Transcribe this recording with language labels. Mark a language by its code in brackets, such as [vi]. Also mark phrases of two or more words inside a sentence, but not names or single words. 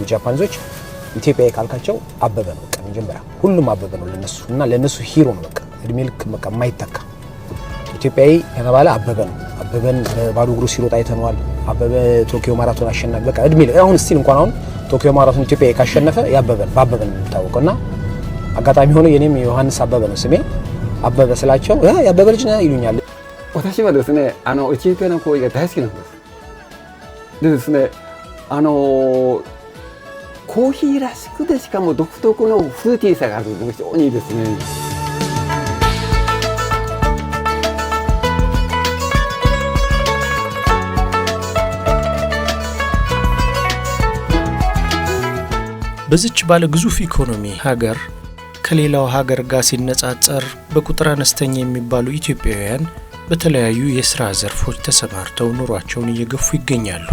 [am] ጃፓኖች ኢትዮጵያዊ ካልካቸው አበበ ነው። በቃ መጀመሪያ ሁሉም አበበ ነው ለነሱ እና ለነሱ ሂሮ ነው። በቃ እድሜ ልክ በቃ የማይተካ ኢትዮጵያዊ ከተባለ አበበ ነው። አበበን በባዶ እግሩ ሲሮጥ አይተነዋል። አበበ ቶኪዮ ማራቶን አሸናፊ በቃ እድሜ ልክ አሁን ስቲል እንኳን አሁን ቶኪዮ ማራቶን ኢትዮጵያዊ ካሸነፈ በአበበ ነው የሚታወቀውና አጋጣሚ ሆኖ የኔም ዮሐንስ አበበ ነው ስሜ። አበበ ስላቸው ያበበ ልጅ ነው ይሉኛል። [ja] 私はですね、エチオピアのコーヒーが大好きなんです。でですね、コーヒーらしくてしかも独特のフルーティーさがあるのが非常にいいですね。 [am] በዚች ባለ ግዙፍ ኢኮኖሚ ሀገር ከሌላው ሀገር ጋር ሲነጻጸር በቁጥር አነስተኛ የሚባሉ ኢትዮጵያውያን በተለያዩ የሥራ ዘርፎች ተሰማርተው ኑሯቸውን እየገፉ ይገኛሉ።